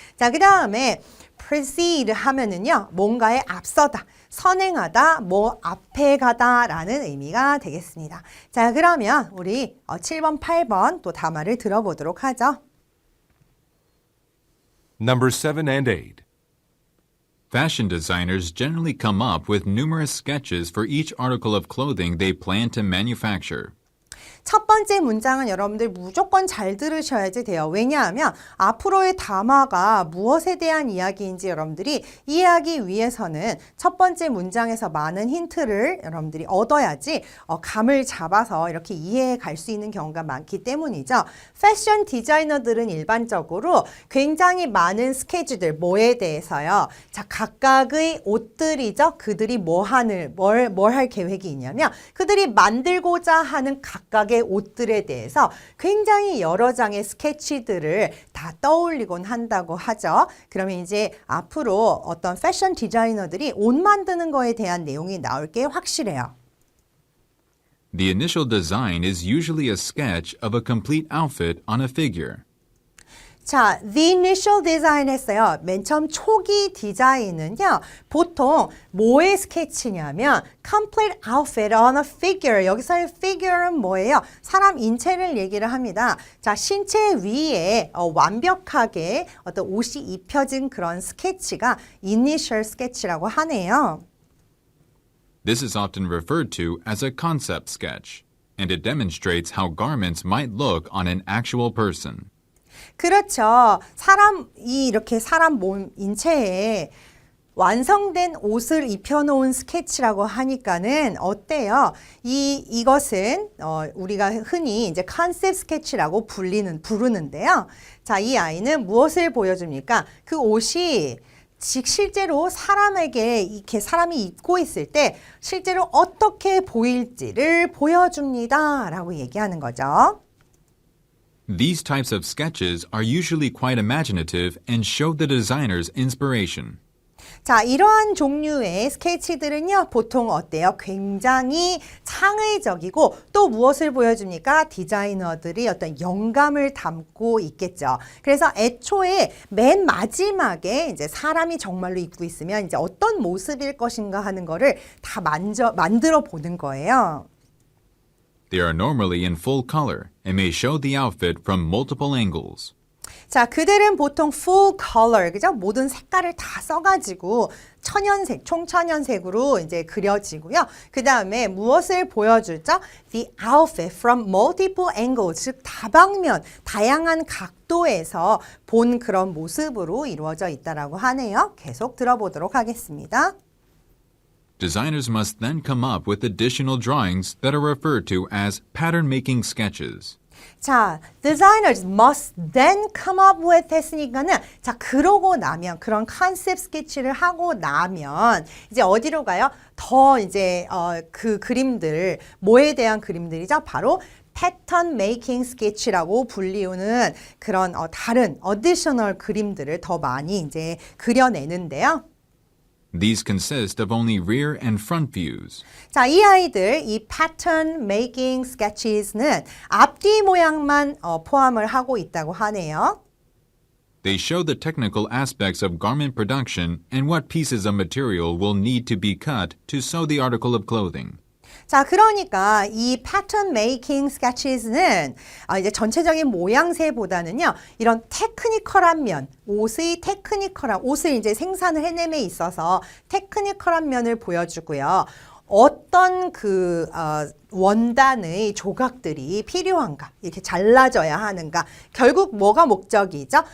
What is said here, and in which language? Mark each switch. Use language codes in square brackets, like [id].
[ko] 자, 그 다음에 precede 하면은요, 뭔가에 앞서다, 선행하다, 뭐 앞에 가다라는 의미가 되겠습니다. 자, 그러면 우리 7번, 8번 또 담화를 들어보도록 하죠. [en] Number 7 and 8. Fashion designers generally come up with numerous sketches for each article of clothing they plan to manufacture. [ko] 첫 번째 문장은 여러분들 무조건 잘 들으셔야지 돼요. 왜냐하면 앞으로의 담화가 무엇에 대한 이야기인지 여러분들이 이해하기 위해서는 첫 번째 문장에서 많은 힌트를 여러분들이 얻어야지 감을 잡아서 이렇게 이해해 갈 수 있는 경우가 많기 때문이죠. 패션 디자이너들은 일반적으로 굉장히 많은 스케줄들, 뭐에 대해서요. 자, 각각의 옷들이죠. 그들이 뭘 할 계획이 있냐면 그들이 만들고자 하는 각각의 옷들에 대해서 굉장히 여러 장의 스케치들을 다 떠올리곤 한다고 하죠. 그러면 이제 앞으로 어떤 패션 디자이너들이 옷 만드는 거에 대한 내용이 나올 게 확실해요. [en] The initial design is usually a sketch of a complete outfit on a figure. 자, the initial design [ko] 했어요. 맨 처음 초기 디자인은요. 보통 뭐의 스케치냐면 [en] complete outfit on a figure. [ko] 여기서의 figure는 뭐예요? 사람 인체를 얘기를 합니다. 자, 신체 위에 완벽하게 어떤 옷이 입혀진 그런 스케치가 initial sketch라고 하네요. [en] This is often referred to as a concept sketch, and it demonstrates how garments might look on an actual person. [ko] 그렇죠. 이렇게 사람 몸 인체에 완성된 옷을 입혀놓은 스케치라고 하니까는 어때요? 이것은 우리가 흔히 이제 컨셉 스케치라고 부르는데요. 자, 이 아이는 무엇을 보여줍니까? 그 옷이 실제로 사람에게 이렇게 사람이 입고 있을 때 실제로 어떻게 보일지를 보여줍니다라고 얘기하는 거죠. [en] These types of sketches are usually quite imaginative and show the designer's inspiration. [ko] 자, 이러한 종류의 스케치들은요, 보통 어때요? 굉장히 창의적이고 또 무엇을 보여줍니까? 디자이너들이 어떤 영감을 담고 있겠죠. 그래서 애초에 맨 마지막에 이제 사람이 정말로 입고 있으면 이제 어떤 모습일 것인가 하는 거를 다 만들어 보는 거예요. [en] They are normally in full color and may show the outfit from multiple angles. [ko] 자, 그들은 보통 full color, 그죠? 모든 색깔을 다 써가지고 총천연색으로 이제 그려지고요. 그 다음에 무엇을 보여주죠? [en] The outfit from multiple angles, [ko] 즉 다방면, 다양한 각도에서 본 그런 모습으로 이루어져 있다라고 하네요. 계속 들어보도록 하겠습니다. [en] Designers must then come up with additional drawings that are referred to as pattern-making sketches. [ko] 자, [en] designers must then come up with [ko] 했으니까는 자, 그러고 나면 그런 컨셉 스케치를 하고 나면 이제 어디로 가요? 더 이제 그 그림들 뭐에 대한 그림들이죠? 바로 패턴 메이킹 스케치라고 불리우는 그런 다른 additional 그림들을 더 많이 이제 그려내는데요. [en] These consist of only rear and front views. [ko] 자, 이 아이들, 이 pattern making sketches는 앞뒤 모양만 포함을 하고 있다고 하네요. [en] They show the technical aspects of garment production and what pieces of material will need to be cut to sew the article of clothing. [ko] 자, 그러니까 이 pattern making sketches는 이제 전체적인 모양새보다는요, 이런 테크니컬한 면, 옷을 이제 생산을 해냄에 있어서 테크니컬한 면을 보여주고요. 어떤 원단의 조각들이 필요한가, 이렇게 잘라져야 하는가, 결국 뭐가 목적이죠?